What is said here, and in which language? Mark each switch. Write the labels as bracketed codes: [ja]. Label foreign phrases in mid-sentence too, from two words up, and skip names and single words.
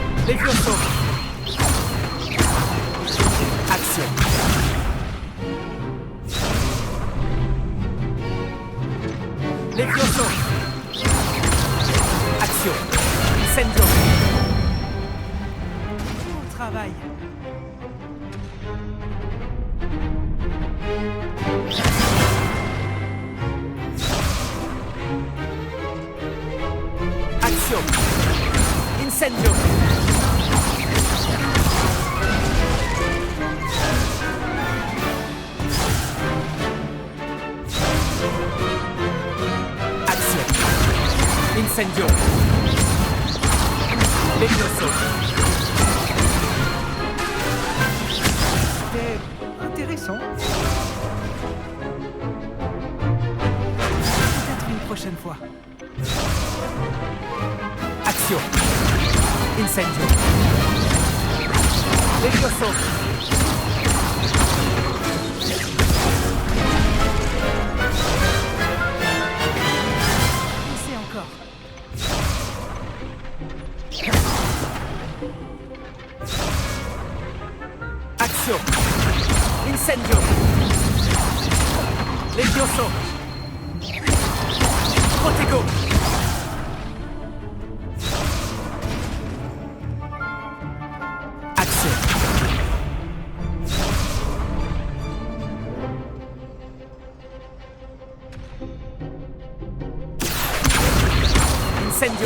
[fr] Levioso. Action. Levioso. Action. Incendio. Bon travail. Action. Incendio. Action. Incendio. Levioso. C'était intéressant. Peut-être une prochaine fois. Action. Incendio. Levioso. Poussez encore. Action. Incendio. Levioso. Protego. Action. Incendio.